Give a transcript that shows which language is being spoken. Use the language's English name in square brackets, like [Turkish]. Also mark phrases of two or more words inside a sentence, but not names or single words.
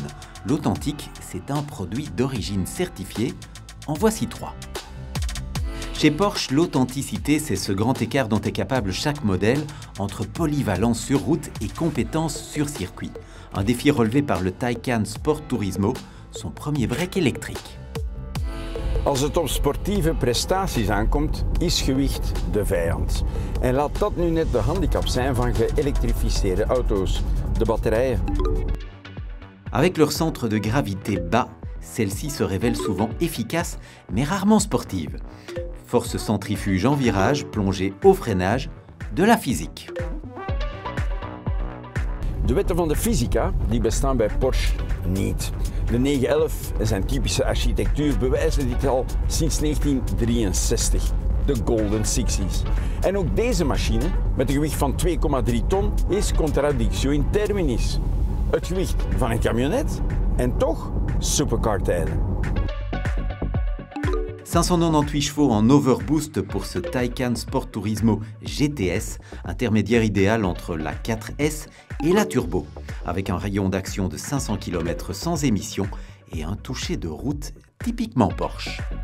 [French] L'authentique, c'est un produit d'origine certifiée. En voici 3. Chez Porsche, l'authenticité, c'est ce grand écart dont est capable chaque modèle entre polyvalence sur route et compétence sur circuit. Un défi relevé par le Taycan Sport Turismo, son premier break électrique. [Dutch] Als het op sportieve prestaties aankomt, is gewicht de vijand. En laat dat nu net de handicap zijn van geëlektrificeerde auto's, de batterijen. [French] Avec leur centre de gravité bas, celle-ci se révèle souvent efficace, mais rarement sportive. Force centrifuge en virage, plongée au freinage, de la physique. [Dutch] De wetten van de fysica die bestaan bij Porsche niet. De 911 en zijn typische architectuur bewijzen dit al sinds 1963, de [English] Golden Sixties. [Dutch] En ook deze machine, met een gewicht van 2,3 ton, is [Latin] contradictio in terminis. [Dutch] Het gewicht van een camionet en toch supercar-tijden. [French] 598 chevaux en overboost pour ce Taycan Sport Turismo GTS, intermédiaire idéal entre la 4S et la Turbo, avec un rayon d'action de 500 km sans émission et un toucher de route typiquement Porsche.